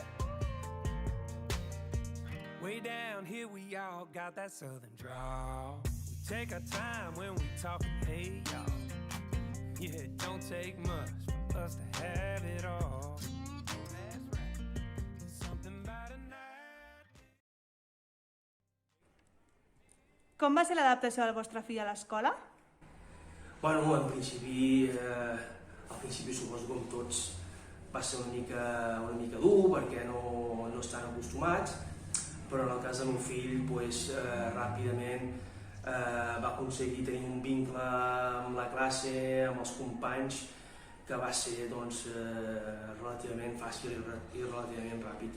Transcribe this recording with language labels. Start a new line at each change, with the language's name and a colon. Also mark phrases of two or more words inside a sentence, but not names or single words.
English: Way down here we all got that southern drawl. Take our time when we talk, hey y'all. Yeah, it don't take much for us to have it all. That's right. Something about a night.
Catalan: Com va ser l'adaptació del vostre fill a l'escola? Bueno, al principi suposo com tots va ser una mica dur perquè no estan acostumats, però en el cas del meu fill ràpidament va aconseguir tenir un vincle amb la classe, amb els companys, que va ser relativament fàcil i relativament ràpid.